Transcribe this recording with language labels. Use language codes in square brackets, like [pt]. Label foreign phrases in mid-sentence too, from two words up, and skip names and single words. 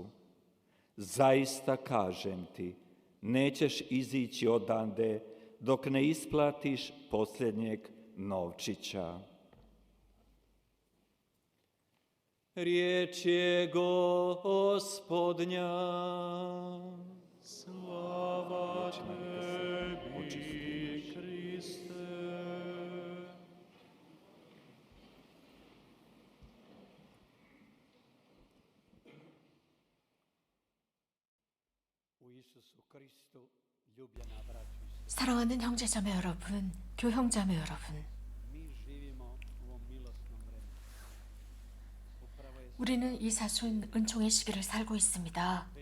[hr] Zaista kažem ti, nećeš izići odande dok ne isplatiš posljednjeg novčića. Riječ je Gospodnja. Slava tebi, Kriste. [ko] 사랑하는 형제자매 여러분, 교형자매 여러분, 우리는 이 사순 은총의 시기를 살고 있습니다.